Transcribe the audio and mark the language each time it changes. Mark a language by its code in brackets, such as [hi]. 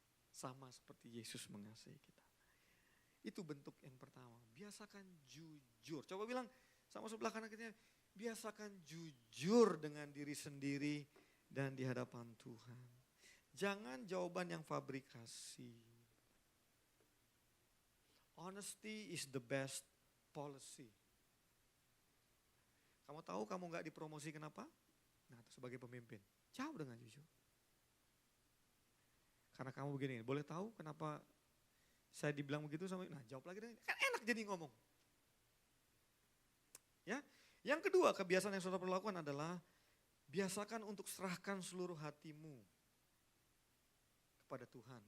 [id] Sama seperti Yesus mengasihi kita. Itu bentuk yang pertama, biasakan jujur. Coba bilang sama sebelah kanan kita, biasakan jujur dengan diri sendiri dan di hadapan Tuhan. Jangan jawaban yang fabrikasi. [en] Honesty is the best policy. [id] Kamu tahu kamu gak dipromosi kenapa? Nah, sebagai pemimpin, jawab dengan jujur. Karena kamu begini, boleh tahu kenapa saya dibilang begitu sama, nah jawab lagi dengan, kan enak jadi ngomong. Ya, yang kedua kebiasaan yang saudara perlu lakukan adalah biasakan untuk serahkan seluruh hatimu kepada Tuhan.